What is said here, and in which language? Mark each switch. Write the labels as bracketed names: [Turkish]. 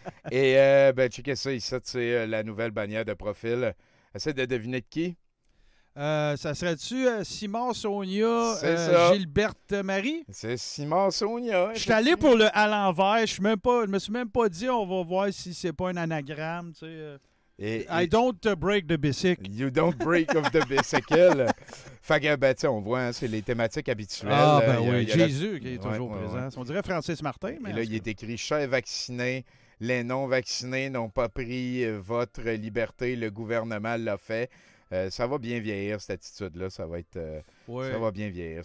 [French] Et, checkez ça ici, c'est la nouvelle bannière de profil. Essaye de deviner de qui? Ça serait-tu Simon Sonia, Gilberte Marie? C'est Simon Sonia. Je suis allé pour le à l'envers. Je me suis même pas dit, on va voir si c'est pas un anagramme. Tu sais, [English] I don't break the bicycle. You don't break of the bicycle. [French] Fait que, on voit, hein, c'est les thématiques habituelles. Ah, ben oui, Jésus qui est toujours présent. Ouais. On dirait Francis Martin. Mais et là, il est écrit « Chers vaccinés, les non-vaccinés n'ont pas pris votre liberté, le gouvernement l'a fait. » Ça va bien vieillir, cette attitude-là. Ça va être... Ça va bien vieillir.